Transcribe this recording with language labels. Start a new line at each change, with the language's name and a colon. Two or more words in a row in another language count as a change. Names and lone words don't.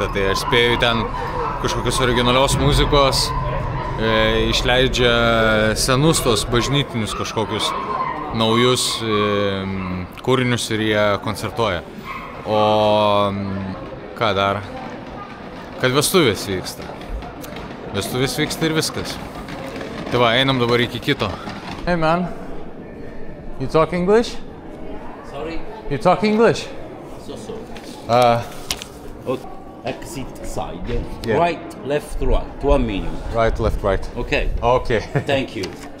Lithuanian: Tai aš spėju ten kažkokios originalios muzikos, išleidžia senus tos bažnytinius kažkokius naujus kūrinius ir jie koncertuoja. O ką dar? Kad vestuvės vyksta. Vestuvės vyksta ir viskas. Tai va, einam dabar iki kito.
English: Hey man, you talk English? Sorry? You talk English? Exit side. Yeah. Right, left, right. 1 minute. Right, left, right. Okay. Okay. Thank you.